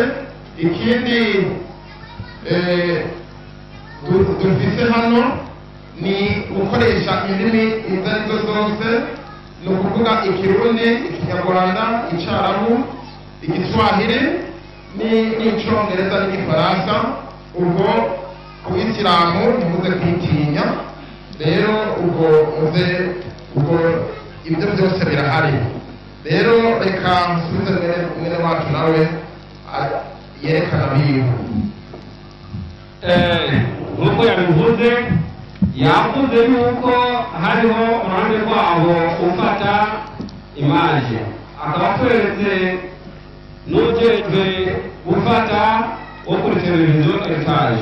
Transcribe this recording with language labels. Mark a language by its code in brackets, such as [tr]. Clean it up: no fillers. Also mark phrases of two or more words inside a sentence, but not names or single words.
[rn] Ikindi dufise hano ni gukoresha indimi izo arizo zose, ni ukuvuga Ikirundi, Ikinyarwanda, Icyarabu, Igiswahili n'Icyongereza n'Igifaransa. Ubwo ku Isilamu ntimuze kwitinya, rero ubwo ibyo byose birahari. Rero reka nsubize mwene wacu nawe yerekana biwe. Nk'uko yabivuze yavuze yuko hariho uruhande rwabo ufata imaje, akaba atweretse n'ujejwe gufata wo kuri televiziyo Heritage.